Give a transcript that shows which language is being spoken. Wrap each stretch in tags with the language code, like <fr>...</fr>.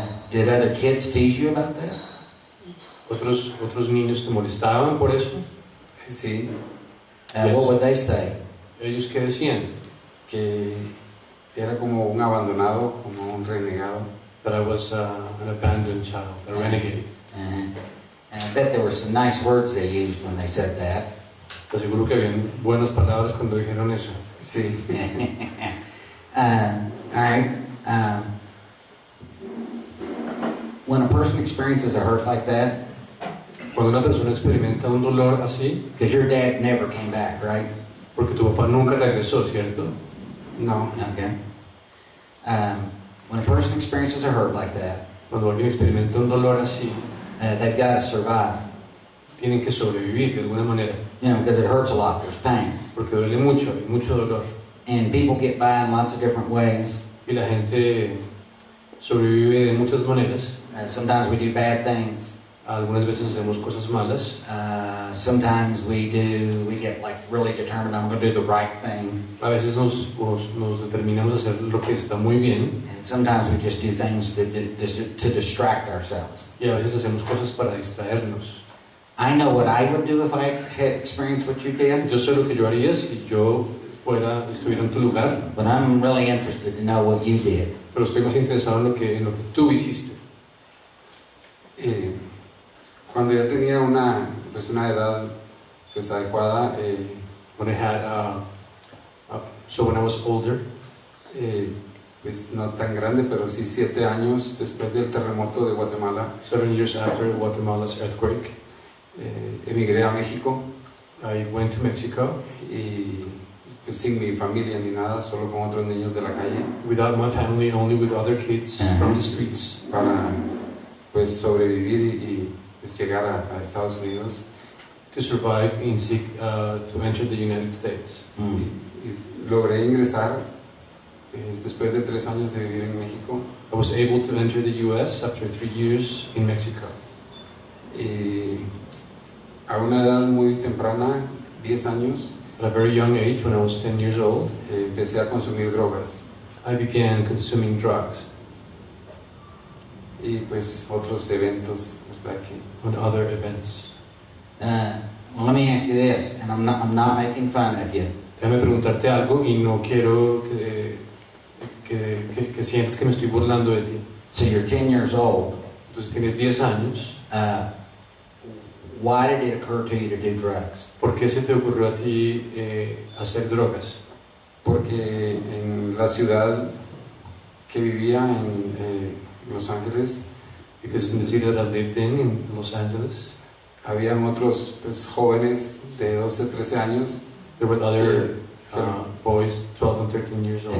<en>Did other kids tease you about that?</en> <es>¿Otros niños te molestaban por eso? Sí,</es> <en>What would they say?</en> <es>¿Ellos qué decían? que era como un abandonado, como un renegado.</es> <en>That I was an abandoned child, a renegade. And I bet there were some nice words they used when they said that.</en> <es>Te aseguro que habían buenas palabras cuando dijeron eso. Sí,</es> <en>All right. When a person experiences a hurt like that,</en> <es>Cuando una persona experimenta un dolor así,</es> <en>because your dad never came back, right?</en> <es>porque tu papá nunca regresó, ¿cierto? no,</es> <en>Okay. When a person experiences a hurt like that,</en> <es>Cuando alguien experimenta un dolor así,</es> <en>they've got to survive.</en> <es>tienen que sobrevivir de alguna manera,</es> <en>You know, because it hurts a lot. There's pain.</en> <es>porque duele mucho, hay mucho dolor.</es> <en>And people get by in lots of different ways.</en> <es>Y la gente sobrevive de muchas maneras.</es> <en>Sometimes we do bad things.</en> <es>Algunas veces hacemos cosas malas.</es> <en>Sometimes we get like really determined, I'm going to do the right thing.</en> <es>A veces nos determinamos a hacer lo que está muy bien.</es> <en>And sometimes we just do things to distract ourselves.</en> <es>Y a veces hacemos cosas para distraernos.</es> <en>I know what I would do if I had experienced what you did,</en> <es>Yo sé lo que yo haría si yo estuviera en tu lugar,</es> <en>but I'm really interested to know what you did.</en> <es>pero estoy más interesado en lo que tú hiciste. cuando ya tenía una edad pues adecuada,</es> <en>When I had, so when I was older,</en> <es>pues no tan grande, pero sí 7 años después del terremoto de Guatemala,</es> <en>7 years after Guatemala's earthquake,</en> <es>emigré a México</es> <en>I went to Mexico</en> <es>y pues, sin mi familia ni nada, solo con otros niños de la calle,</es> <en>without my family, only with other kids from the streets,</en> <es>para pues sobrevivir y pues, llegar a Estados Unidos.</es> <en>to survive and seek to enter the United States.</en> <es>Y logré ingresar después de 3 años de vivir en México.</es> <en>I was able to enter the U.S. after 3 years in Mexico.</en> <es>Y a una edad muy temprana, 10 años,</es> <en>At a very young age, when I was 10 years old,</en> <es>empecé a consumir drogas</es> <en>I began consuming drugs</en> <es>y pues otros eventos, ¿verdad? Que</es> <en>and other events. Well, let me ask you this, and I'm not making fun of you.</en> <es>Déjame preguntarte algo y no quiero que sientas que me estoy burlando de ti.</es> <en>So you're 10 years old.</en> <es>Entonces tienes 10 años.</es> <en>Why did it occur to you to do drugs?</en> <es>¿Por qué se te ocurrió a ti hacer drogas? porque en la ciudad que vivía en Los Ángeles,</es> <en>Because in the city that I lived in Los Angeles,</en> <es>habían otros pues, jóvenes de 12, 13 años</es> <en>there were other boys, 12 and 13 years old,</en>